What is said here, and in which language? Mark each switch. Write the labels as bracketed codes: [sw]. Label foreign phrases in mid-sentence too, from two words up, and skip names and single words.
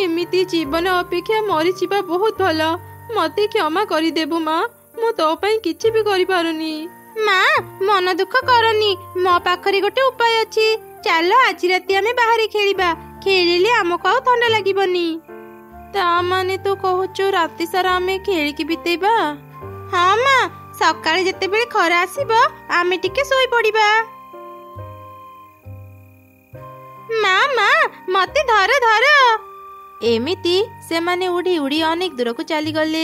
[or] ଏମିତି ଜୀବନ ଅପେକ୍ଷା ମରି ଯିବା ବହୁତ ଭଲ। ମତେ କ୍ଷମା କରି ଦେବୁ ମାଁ, ମୁ ତୋ ପାଇଁ କିଛି ବି କରି ପାରୁନି। ମାଁ ମନ ଦୁଃଖ କରନି, ମୋ ପାଖରେ ଗୋଟେ ଉପାୟ ଅଛି। ଚାଲ ଆଜି ରାତି ଆମେ ବାହାର ଖେଳିବା, ଖେଳିଲେ ଆମକୁ ଥଣ୍ଡା ଲାଗିବନି। ତା ମାନେ ତୁ କହୁଛୁ ରାତି ସାରା ଆମେ ଖେଳିକି ବିତେଇବା? ହଁ ମା, ସକାଳେ ଯେତେବେଳେ ଖରା ଆସିବ ଆମେ ଟିକେ ଶୋଇପଡ଼ିବା। ମା ମା, ମତେ ଧର ଧର। ଏମିତି ସେମାନେ ଉଡ଼ି ଉଡ଼ି ଅନେକ ଦୂରକୁ ଚାଲିଗଲେ।